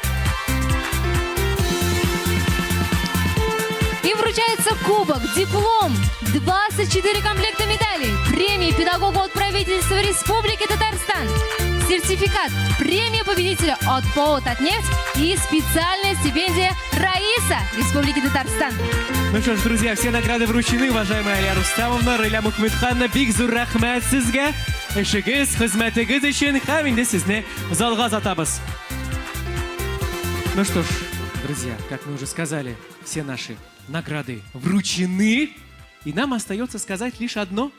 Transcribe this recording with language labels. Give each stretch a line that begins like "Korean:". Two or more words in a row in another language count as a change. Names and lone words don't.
Russian: Им вручается кубок, диплом, 24 комплекта медалей, премии педагогу от правительства Республики Татарстан, сертификат, премия победителя от ПАО «Татнефть» и специальная стипендия Раиса Республики Татарстан. Ну что ж, друзья, все награды вручены, уважаемая Алия Рустамовна, Рыля Мухмедханна,
Tatar: бик зур рахмат сизге, эшигиз, хизметигиз өчен һәм инде сезне залга озатабыз.
Russian: Ну что ж, друзья, как мы уже сказали, все наши награды вручены, и нам остается сказать лишь одно.